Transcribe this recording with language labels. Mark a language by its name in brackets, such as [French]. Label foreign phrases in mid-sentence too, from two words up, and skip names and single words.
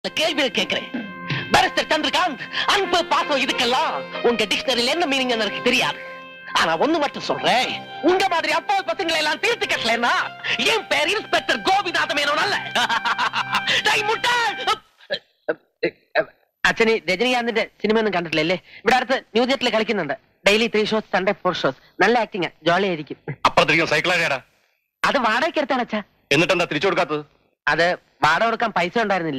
[Tamil] கிளாஸ்ல கேள்வி கேட்கிறேன். பாரிஸ்டர் சந்திரகாந்த், அன்பு பாசம் இதுக்கெல்லாம் உங்க டிக்ஷனரியில என்ன மீனிங் எனக்கு தெரியாது. ஆனா ஒண்ணு மட்டும் சொல்றேன், உங்க மாதிரி அப்பா பசங்களை எல்லாம் தீர்த்து கட்டலன்னா என் பேர் இன்ஸ்பெக்டர் கோபிநாத மேனோன் அல்ல. [Malayalam] അച്ഛന് രജനീകാന്തിന്റെ സിനിമ ഒന്നും കണ്ടിട്ടില്ലല്ലേ? ഇവിടെ അടുത്ത് ന്യൂ തിയേറ്ററിൽ കളിക്കുന്നുണ്ട്. [English] daily 3 shows, Sunday 4 shows. [Malayalam] നല്ല ആക്ടിങ്, ജോളി ആയിരിക്കും. അപ്പുറത്തേക്കും സൈക്കിളാടിയാടാ. അത് വാടകയ്ക്ക് എടുത്താണ് അച്ഛാ. എന്നിട്ടെന്താ തിരിച്ചു കൊടുക്കാത്തത്? അത് വാടക കൊടുക്കാൻ പൈസ ഉണ്ടായിരുന്നില്ല.